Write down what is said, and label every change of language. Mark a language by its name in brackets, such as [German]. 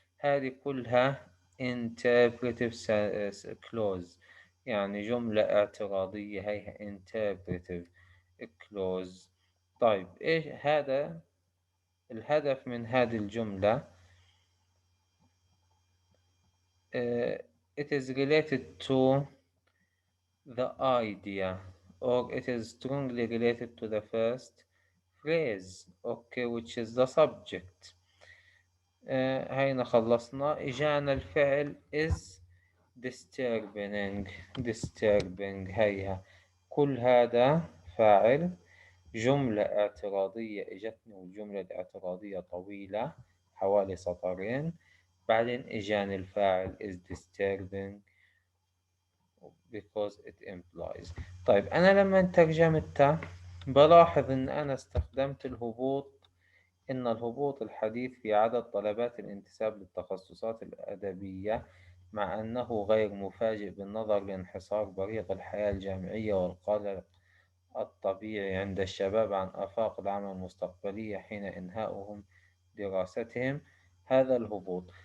[Arabic] هذه كلها [English] interpretive clause، [Arabic] يعني جملة اعتراضية، هيها [English] interpretive clause. [Arabic] طيب إيش هذا الهدف من هذه الجملة؟ [English] uh, it is related to the idea, or it is strongly related to the first phrase, okay, which is the subject. [Arabic] هينا خلصنا. إجانا الفعل [English] is disturbing [Arabic] هيها. كل هذا فاعل. جملة اعتراضية إجتني، والجملة الاعتراضية طويلة حوالي سطرين. بعدين إجاني الفاعل [English] is disturbing because it implies. [Arabic] طيب أنا لما ترجمتها بلاحظ إن أنا استخدمت الهبوط، إن الهبوط الحديث في عدد طلبات الانتساب للتخصصات الأدبية، مع أنه غير مفاجئ بالنظر لانحصار بريق الحياة الجامعية والقلق الطبيعي عند الشباب عن آفاق العمل المستقبلية حين إنهاؤهم دراستهم. هذا الهبوط.